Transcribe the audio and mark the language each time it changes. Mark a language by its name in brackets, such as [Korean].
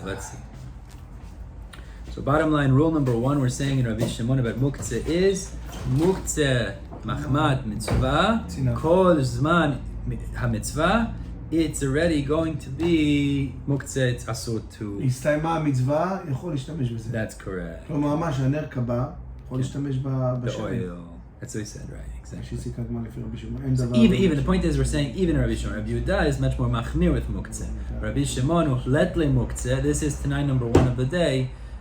[English] Let's see. So bottom line, rule number 1 we're saying in Rabbi Shimon about muktzeh is muktzeh machmat mitzvah kol zman ha-mitzvah. It's already going to be muktzeh, it's asur to... [Hebrew] הסתיימה המצווה, יכול להשתמש בזה. [English] That's correct. [Hebrew] כלומר, מה שהנר קבע, יכול להשתמש בשמן. [English] The oil. That's what he said, right? Exactly. Even the point is, we're saying even Rabbi Shimon, Rabbi Yehuda is much more machmir with muktzeh. Rabbi Shimon uhlet le muktzeh. This is Tanai number 1 of the day.